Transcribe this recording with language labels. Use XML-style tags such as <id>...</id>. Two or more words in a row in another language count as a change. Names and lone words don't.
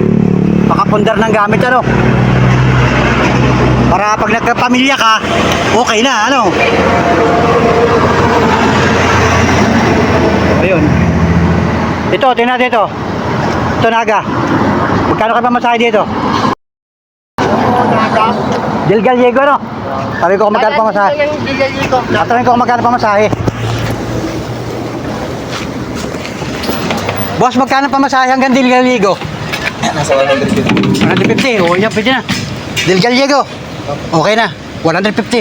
<tl>Makapundar ng gamit ano. Para pag nagkapamilya ka, okay na ano. Ayun. Ito, tingnan natin ito. Ito Naga. Magkano ka pamasahe dito? Naga. Del Gallego no? Sabi ko kung magkano pamasahe. Sabi ko kung magkano pamasahe. Boss, magkano pamasahe hanggang Del Gallego? Nasa 150. 150. O yan, pwede na. Del Gallego. Okay na. 150.</tl>